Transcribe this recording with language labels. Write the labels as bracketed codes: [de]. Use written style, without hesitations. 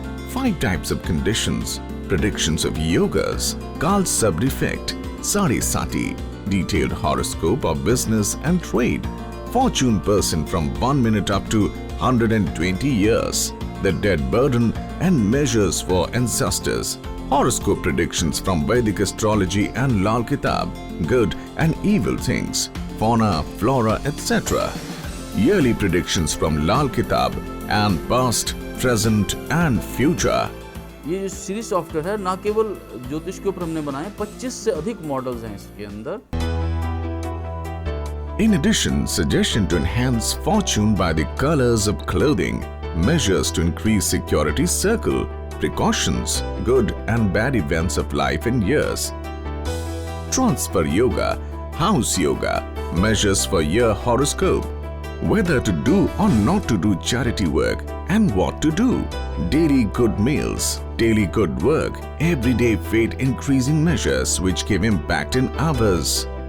[en] 5 types of conditions, predictions of yogas, Kal Sab defect, Sari Sati, detailed horoscope of business and trade, fortune person from 1 minute up to 120 years, the dead burden and measures for ancestors, horoscope predictions from Vedic astrology and Lal Kitab, good and evil things, fauna, flora, etc. Yearly predictions from Lal Kitab and past, present and future. [hi] ये जो Shri software है ना केवल ज्योतिष के ऊपर हमने बनाए 25 से अधिक मॉडल्स हैं इसके अंदर। [en] In addition, suggestion to enhance fortune by the colors of clothing, measures to increase security circle, precautions, good and bad events of life and years. Transfer yoga, house yoga, measures for year horoscope, whether to do or not to do charity work and what to do, daily good meals, daily good work, everyday fate increasing measures which give impact in hours.